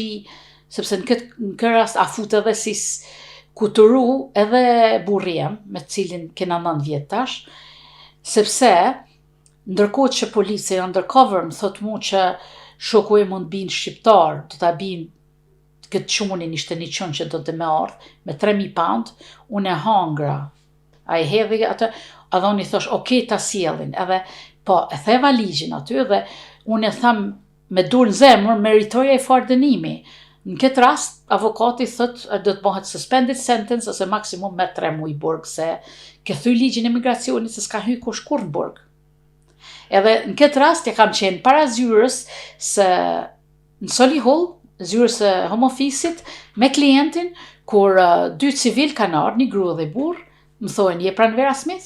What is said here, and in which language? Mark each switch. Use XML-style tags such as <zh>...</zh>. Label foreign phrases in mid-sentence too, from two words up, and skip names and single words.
<sq>sepse në këtë rast a fut edhe si kuturu edhe burri jem, me cilin kena 9 vjet tash, sepse ndërkohë që policia undercover më thot mu që shoku im mund bin shqiptar, do ta bin këtë qunin, ishte një qun që do të me ardh, me 3.000 pound, unë e hangra. A i hedhi atë, edhe unë i thosh, okej, ta sjellin, edhe po, e theva ligjin aty dhe unë e tham me dur në zemër, meritoja i farë dënimi. Në këtë rast, avokati thot, do të bëhet</sq> <en>suspended sentence</en> <sq>ose maksimum me 3 muaj burg, se ke thy ligjin e migracionit se s'ka hy kush kur në burg. Edhe në këtë rast, ja kam qenë para zyrës se në Solihull, zyrës e Home Office-it, me klientin, kur 2 civil kanë ardhur, një grua dhe burr, më thonë, je Pranvera Smith?</sq>